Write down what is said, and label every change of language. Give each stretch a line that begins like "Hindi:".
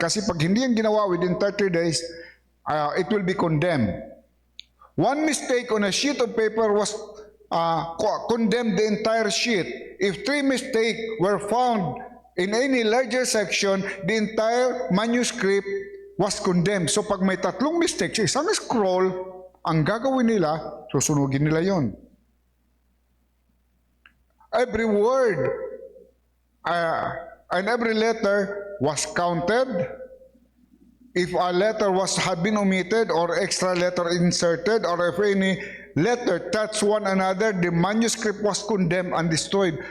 Filipino: Kasi pag hindi yan ginawa within 30 days,
English: it will be condemned. One mistake on a sheet of paper was condemned the entire sheet. If 3 mistakes were found in any larger section, the entire manuscript was condemned.
Filipino: So pag may 3 mistakes sa isang scroll, ang gagawin nila, susunugin nila yon.
English: Every word and every letter was counted. If a letter had been omitted or extra letter inserted, or if any letter touched one another, the manuscript was condemned and destroyed.